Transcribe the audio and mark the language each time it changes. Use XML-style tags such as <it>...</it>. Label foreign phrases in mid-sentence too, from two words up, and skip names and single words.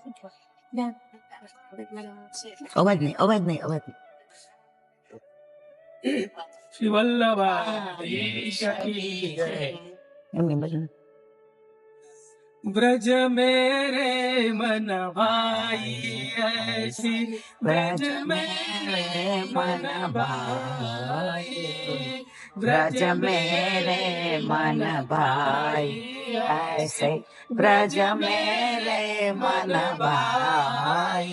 <gu>અવાજ નહીં.</gu> <hi>श्री वल्लभाधीश की जय।</hi> <gu>એમની ભજન</gu> <hi>ब्रज मेरे मन भाई ऐसी, ब्रज मेरे मन भाई, ब्रज मेरे मन भाई ऐसे, ब्रज मेरे मन भाई।</hi>